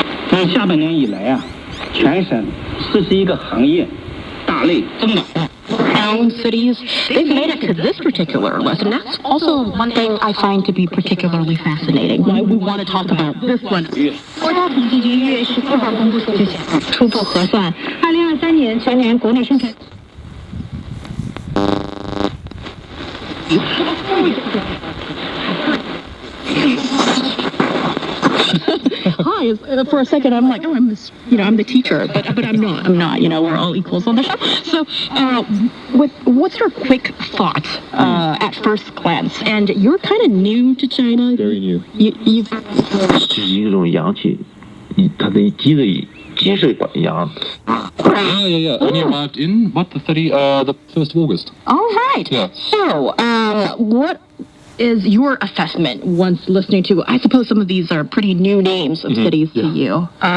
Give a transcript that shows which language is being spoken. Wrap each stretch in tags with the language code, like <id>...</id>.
<zh>在下半年以来啊，全省41个行业大类增长。</zh> <en>Town cities, they've made it to this particular list, and that's also one thing I find to be particularly fascinating. Why we want to talk about this one.</en> <zh>国家统计局1月14号公布数据显示，初步核算，2023年全年国内生产。</zh> <en>Hi. For a second, I'm like, I'm the teacher, but I'm not. We're all equals on the show. So, what's your quick thought at first glance? And you're kind of new to China. Very new. You've.</en> <zh>是一种氧气，它的积累水管氧。</zh> <en>Yeah. Only arrived in the 1st of August. All right. Yeah. So, what is your assessment once listening to? I suppose some of these are pretty new names of cities to you.</en>